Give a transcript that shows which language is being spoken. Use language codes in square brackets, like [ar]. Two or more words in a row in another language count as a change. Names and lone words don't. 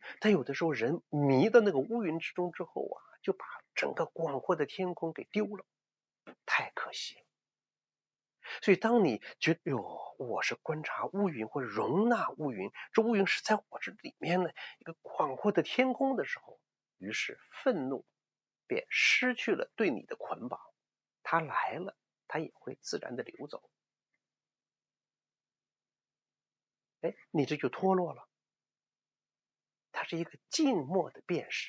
[zh] 但有的時候人迷到那個烏雲之中之後就把整個廣闊的天空給丟了，太可惜了。所以當你覺得我是觀察烏雲或者容納烏雲，這烏雲是在我這裡面的一個廣闊的天空的時候，於是憤怒便失去了對你的捆綁，它來了，它也會自然的流走。你這就脫落了。它是一個靜默的辨識。